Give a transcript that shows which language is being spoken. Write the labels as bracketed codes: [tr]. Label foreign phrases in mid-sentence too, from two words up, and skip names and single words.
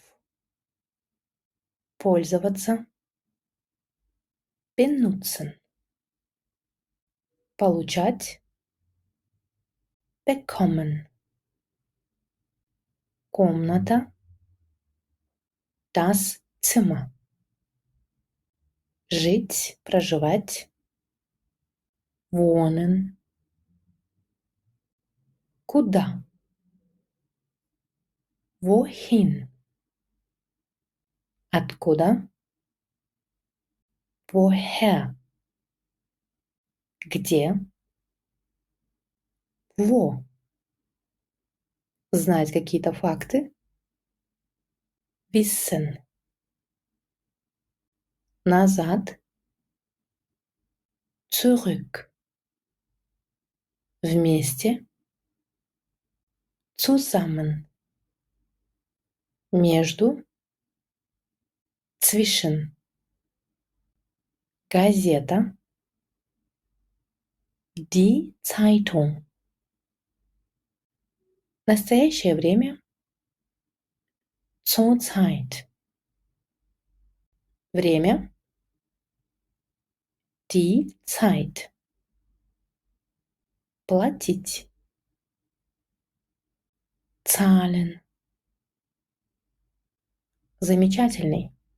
[ru] Пользоваться. Benutzen. Получать. Bekommen. [de] Комната. Das Zimmer. [ru] Жить, проживать. [de] Wohnen. Куда? Wohin? [ru] Откуда? Woher? Где? Wo? Знать какие-то факты? [de] Wissen. [ru] Назад. Zurück. Вместе. Zusammen. Между. Zwischen. [de] Газета. Die Zeitung. [ru] Настоящее время. [de] Zurzeit. Время. Die Zeit. Платить. Zahlen. Замечательный.